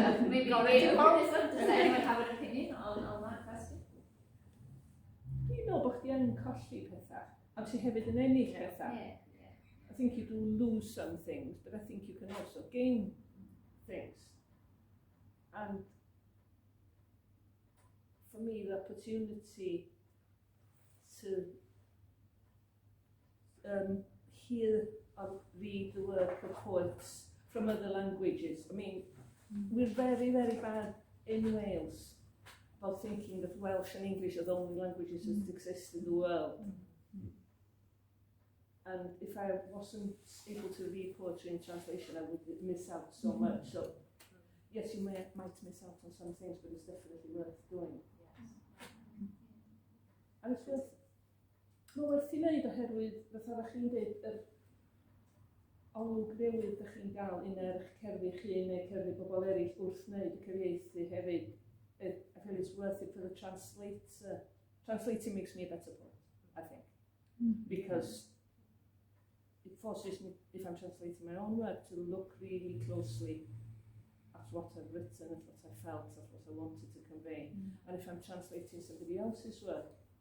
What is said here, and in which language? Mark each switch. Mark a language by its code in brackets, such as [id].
[en] Maybe does anyone have an opinion on that question? [cy] Dwi'n meddwl bod chdi yn colli pethau, a ti hefyd yn ennill pethau. [en] I think you do lose some things, but I think you can also gain things. And for me, the opportunity to hear or read the work of poets from other languages. I mean, we're very, very bad in Wales about thinking that Welsh and English are the only languages that exist in the world. And if I wasn't able to read poetry in translation, I would miss out so much. So, yes, you might miss out on some things, but it's definitely worth doing. And it's worth [cy] i wneud oherwydd, fatha ddech chi'n dweud, yr olwg newydd ddech chi'n gael un eich cerddi chi neu cerddi bobl eraill wrth wneud y cyfieithu hefyd. [en] I feel it's worth it for the translator. Translating makes me a better poet, I think. Because it forces me, if I'm translating my own work, to look really closely at what I've written, at what I felt, at what I wanted to convey. And if I'm translating somebody else's work,